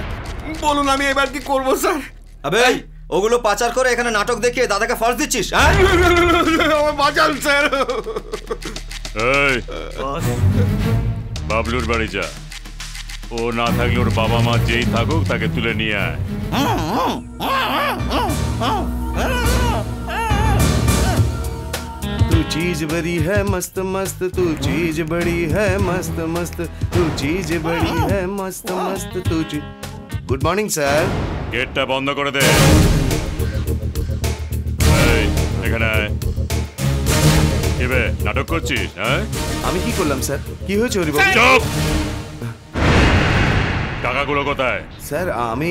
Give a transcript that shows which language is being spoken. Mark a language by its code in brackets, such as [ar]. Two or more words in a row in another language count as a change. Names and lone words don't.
[bn] বলুন আমি এবার কি করবো স্যার? আবে ওগুলো পাচার করে এখানে নাটক দেখিয়ে দাদাকে ফার্স্ট দিচ্ছিস? হ্যাঁ বাঁচান স্যার। এই বাবলুর বাড়ি যা, ও না থাকলে ওর বাবা মা যেই থাকুক তাকে তুলে নিয়ে আয়। [hi] तू चीज बड़ी है मस्त मस्त, तू चीज बड़ी है मस्त मस्त, तू चीज बड़ी है मस्त मस्त, तू [en] good morning [hi] স্যার। [bn] গেটটা বন্ধ করে দে। এই এখানে আয়। কি বে নাটক করছিস? হ্যাঁ আমি কি করলাম স্যার? কি হয়েছে হরিবাবু? চুপ! টাকাগুলো কোথায়? স্যার আমি